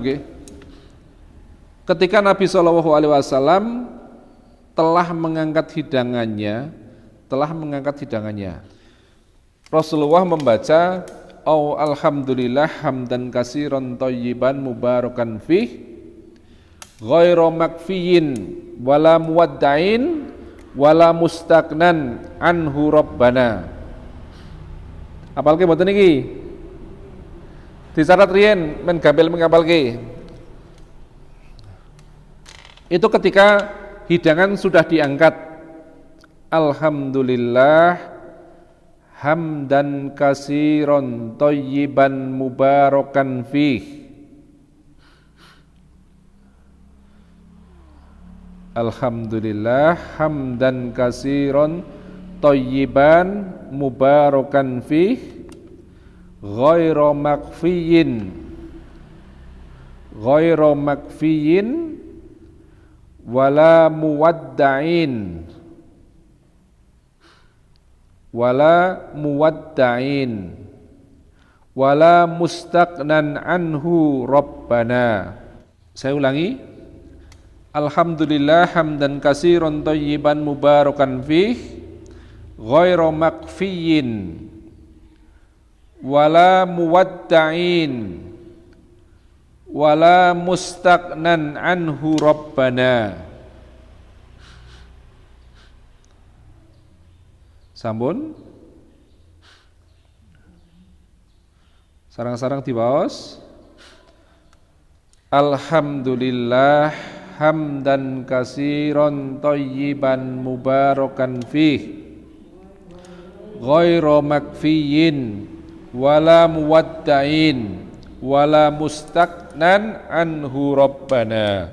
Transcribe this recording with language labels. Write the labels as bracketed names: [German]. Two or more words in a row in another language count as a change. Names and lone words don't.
[Indonesian] Ketika Nabi SAW telah mengangkat hidangannya, Rasulullah membaca [Arabic] الحمد لله حمدا كثيرا طيبا مباركا فيه غير مكفي ولا مودع ولا مستغنى عنه ربنا. [Javanese] Apalke mboten niki? Dicatat riyen men gampil mengapalke. [Indonesian] Itu ketika hidangan sudah diangkat. [Arabic] الحمد لله حمدا كثيرا طيبا مباركا فيه. الحمد لله حمدا كثيرا طيبا مباركا فيه غير مكفي ولا مودع ولا مستغنى عنه ربنا. [Indonesian] Saya ulangi, [Arabic] الحمد لله حمدا كثيرا طيبا مباركا فيه غير مكفي ولا مودع ولا مستغنى عنه ربنا. [Javanese] Sampun sarang-sarang dibaos. [Arabic] الحمد لله حمدا كثيرا طيبا مباركا فيه غير مكفي ولا مودع ولا مستغنى عنه ربنا.